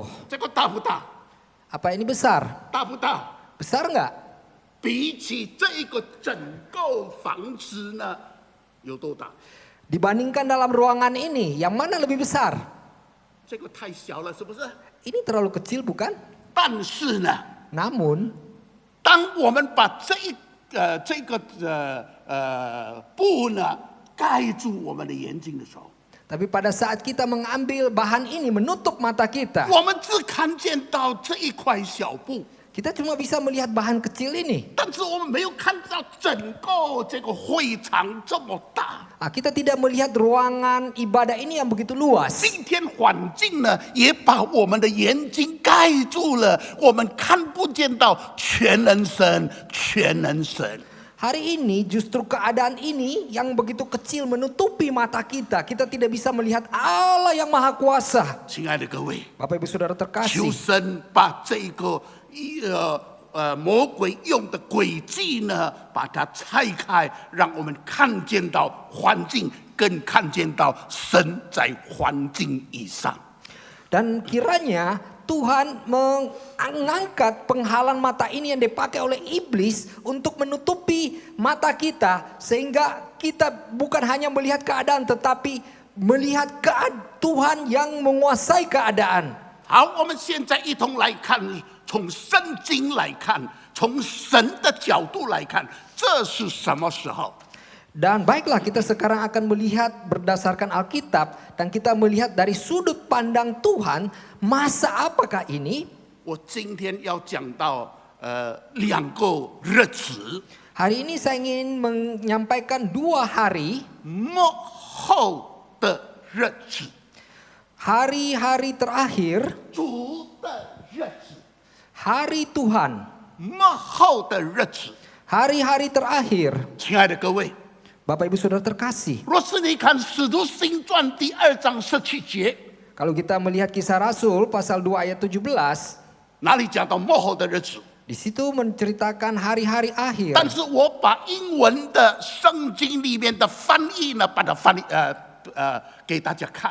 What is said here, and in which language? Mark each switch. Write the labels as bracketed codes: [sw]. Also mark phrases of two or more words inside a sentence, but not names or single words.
[zh] 这个大不大？ [id] Apa ini besar? [zh] 大不大？ [id] Besar nggak? [zh] 比起这一个整个房子呢，有多大？ [id] Dibandingkan dalam ruangan ini, yang mana lebih besar? [zh] 这个太小了，是不是？ [id] Ini terlalu kecil bukan? [zh] 但是呢， [id] Namun [zh] 当我们把这个布呢盖住我们的眼睛的时候， [id] tapi pada saat kita mengambil bahan ini menutup mata kita, [zh] 我们只看见到这一块小布， [id] kita cuma bisa melihat bahan kecil ini. [zh] 但是我们没有看到整个这个会场这么大。 [id] Kita tidak melihat ruangan ibadah ini yang begitu luas. [zh] 今天环境呢，也把我们的眼睛盖住了，我们看不见到全能神，全能神。 [id] Hari ini justru keadaan ini yang begitu kecil menutupi mata kita. Kita tidak bisa melihat Allah yang maha kuasa. [zh] 亲爱的各位， [id] Bapak Ibu Saudara [zh] 求 [id] terkasih, [zh] 神把这个魔鬼用的诡计呢，把它拆开，让我们看见到环境，更看见到神在环境以上。 [id] dan kiranya Tuhan mengangkat penghalang mata ini yang dipakai oleh iblis untuk menutupi mata kita. Sehingga kita bukan hanya melihat keadaan tetapi melihat Tuhan yang menguasai keadaan. [zh] 好，我们现在一同来看，从圣经来看，从神的角度来看，这是什么时候？ [id] Dan baiklah kita sekarang akan melihat berdasarkan Alkitab. Dan kita melihat dari sudut pandang Tuhan, masa apakah ini? [zh] 我今天要讲到2个日子， [id] Hari ini saya ingin menyampaikan 2 hari. [zh] 末后的日子， [id] Hari-hari terakhir, [zh] 主的日子， [id] hari Tuhan, [zh] 末后的日子。 [id] hari-hari terakhir. [zh] 亲爱的各位， [id] Bapak Ibu Saudara terkasih, [zh] 若是你看《使徒行传》第2章17节， [id] kalau kita melihat Kisah Rasul pasal 2 ayat 17, [zh] 哪里讲到末后的日子？ [id] di situ menceritakan hari-hari akhir. [zh] 但是我把英文的圣经里面的翻译呢，把它翻译给大家看。